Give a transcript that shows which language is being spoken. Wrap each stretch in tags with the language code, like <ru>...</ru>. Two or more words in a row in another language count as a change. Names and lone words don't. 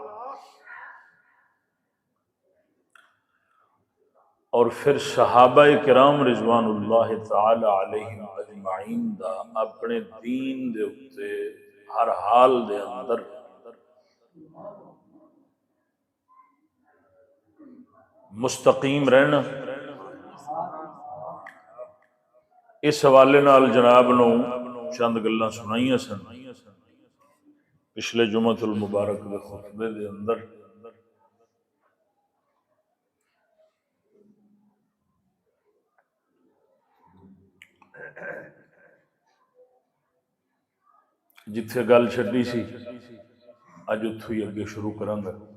<pa>اور پھر صحابہ کرام</pa> <ar>رضوان اللہ تعالی علیہم اجمعین</ar> <pa>دا اپنے دین دے اتے ہر حال دے اندر مستقیم رہنا اس حوالے نال جناب نو چند گلاں سنائیاں سن پچھلے جمعۃ المبارک دے خطبے دے اندر جتھے گل چھڈی سی اج اتھوں ہی اگے شروع کراں گا</pa>